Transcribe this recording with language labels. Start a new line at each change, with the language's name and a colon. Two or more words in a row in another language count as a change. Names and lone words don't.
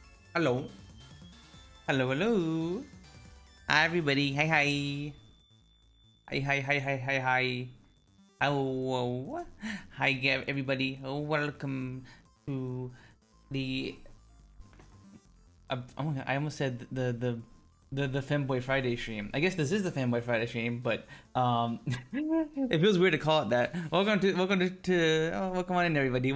English: Hello. Hello, hello. Hi, everybody. Hi, hi. Hi, hi, hi, hi, hi, hi. Hello. Hi, everybody. Welcome to the. I almost said the Femboy Friday stream. I guess this is the Femboy Friday stream, but it feels weird to call it that. Welcome on in, everybody.